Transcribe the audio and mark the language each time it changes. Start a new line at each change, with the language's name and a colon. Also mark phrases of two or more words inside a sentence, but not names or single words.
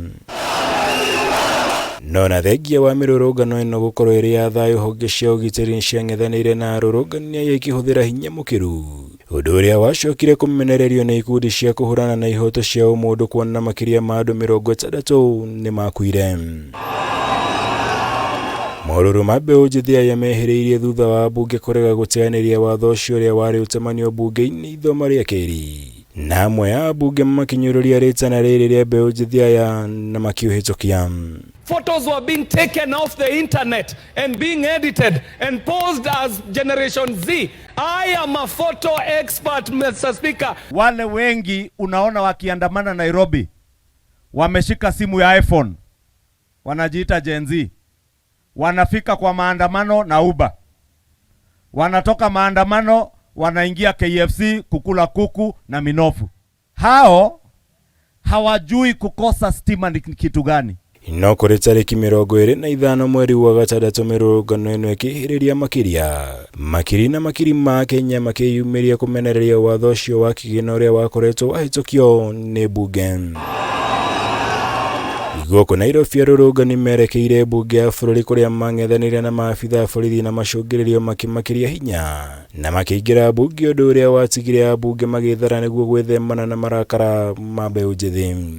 Kikuyu: No na thengia wa mĩrũrũngano ĩno gũkorwo ĩrĩ ya thayũ, honge cia ũgitĩri nĩciang'ethanĩire na arũrũngania ikĩhũthĩra hinya mũkĩru, ũndũ ũrĩa wacokire kũmenererio nĩ ikundi cia kũhũrana na ihoto cia ũmũndũ kuona makĩria ma andũ 60 nĩ makuire. Morũrũ ma mbeũ njĩthĩ aya mehĩrĩirie thutha wa mbunge kũrega gũteanĩria watho ũcio ũrĩa warĩ ũtemanio mbunge-inĩ ithoma rĩa kerĩ, na amwe ya ambunge makinyũrũria rĩtana rĩrĩ rĩa mbeũ njĩthĩ aya na makiũhĩtũkia.
English: Photos were being taken off the internet and being edited and posed as Generation Z. I am a photo expert, Mr. Speaker.
Swahili: Wale wengi unaona wakiandamana Nairobi wameshika simu ya iPhone, wanajiita Gen Z. Wanafika kwa maandamano na Uber, wanatoka maandamano wanaingia KFC kukula kuku na minofu. Hao hawajui kukosa stima ni kitu gani.
Kikuyu: No kuri tariki 25 mweri wa gatandatu mirũrũngano ĩno ĩkĩhĩrĩria makiri ma Kenya makĩyumĩria kũmenereria watho ũcio wa kigina ũrĩa wakoretwo wahĩtũkio nĩ mbunge. Gũkũ Nairobi arũrũngani merekeire mbunge ya bũrũri kũrĩa mang'ethanĩire na maabitha borithi na macũngĩrĩrio makĩmakĩria hinya na makĩingĩra mbunge, ũndũ ũrĩa watigire ambunge magĩthara nĩguo gwĩthemana na marakara ma mbeũ njĩthĩ.